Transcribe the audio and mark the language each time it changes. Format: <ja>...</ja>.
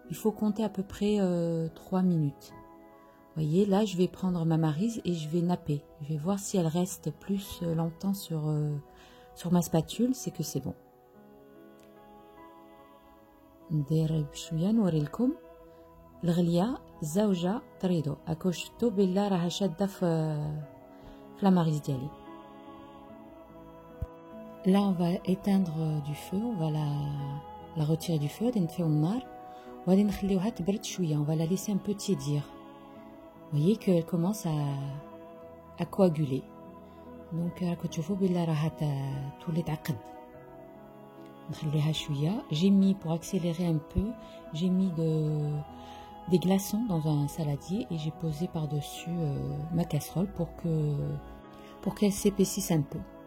<fr>Il faut compter à peu près 3 minutes. Voyez, là je vais prendre ma maryse et je vais napper. Je vais voir si elle reste plus longtemps sur ma spatule, c'est que c'est bon.</fr> <ar>ندير بشويه نوريلكم الغليه زوجة تريدو اكو شفتو بلا راها شاده في la maryse ديالي.</ar> <fr>Là on va éteindre du feu, on va la retirer du feu,</fr> <ar>غادي نطفيو النار وغادي نخليوها تبرد شويه.</ar> <fr>On va la laisser un peu tiédir. Vous voyez qu'elle commence à coaguler.</fr> <ar>Donc راكو تشوفوا بلا راها تولي تعقد. نخليها شويه.</ar> <fr>J'ai mis, pour accélérer un peu, j'ai mis des glaçons dans un saladier et j'ai posé par-dessus ma casserole pour qu'elle s'épaississe un peu.</fr>